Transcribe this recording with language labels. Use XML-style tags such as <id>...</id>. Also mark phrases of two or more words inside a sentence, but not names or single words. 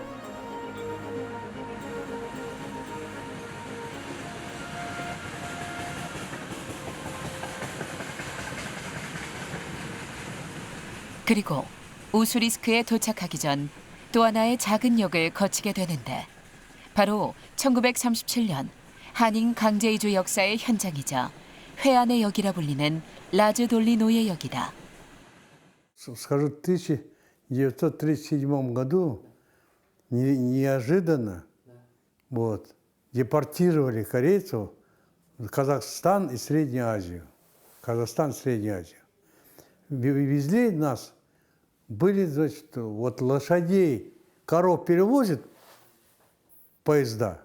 <ko>그리고 우수리스크에 도착하기 전 또 하나의 작은 역을 거치게 되는데 바로 1937년 한인 강제 이주 역사의 현장이자 회안의 역이라 불리는 라즈돌리노예 역이다.</ko> <ru>Скажу, в 1937 году неожиданно депортировали корейцев в Казахстан и Среднюю Азию. Казахстан, Среднюю Азию. Везли нас, были, значит, вот лошадей, коров перевозят поезда.</ru>